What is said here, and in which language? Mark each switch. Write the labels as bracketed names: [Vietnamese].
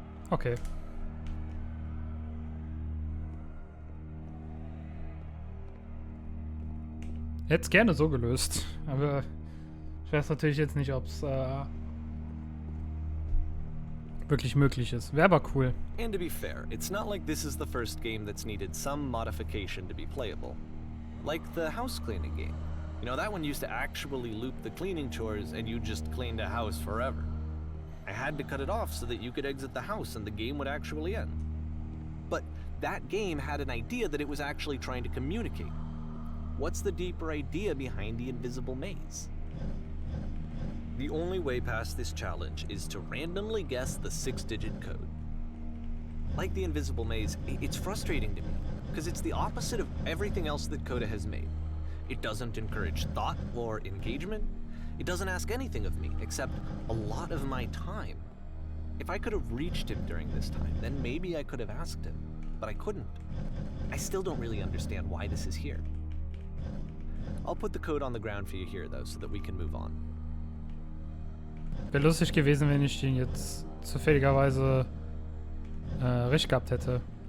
[English] Okay. [German] Hätte es gerne so gelöst, aber ich weiß natürlich jetzt nicht, ob es wirklich möglich ist. Wäre aber cool. [English] And to be fair, it's not like this is the first game that's needed some modification to be playable. Like the house cleaning game. You know, that one used to actually loop the cleaning chores and you just cleaned a house forever. I had to cut it off so that you could exit the house and the game would actually end. But that game had an idea that it was actually trying to communicate. What's the deeper idea behind the invisible maze? The only way past this challenge is to randomly guess the 6-digit code. Like the invisible maze, it's frustrating to me, because it's the opposite of everything else that Coda has made. It doesn't encourage thought or engagement. It doesn't ask anything of me, except a lot of my time. If I could have reached him during this time, then maybe I could have asked him, but I couldn't. I still don't really understand why this is here. I'll put the code on the ground for you here, though, so that we can move on. [German] Wäre lustig gewesen, wenn ich den jetzt zufälligerweise recht gehabt hätte.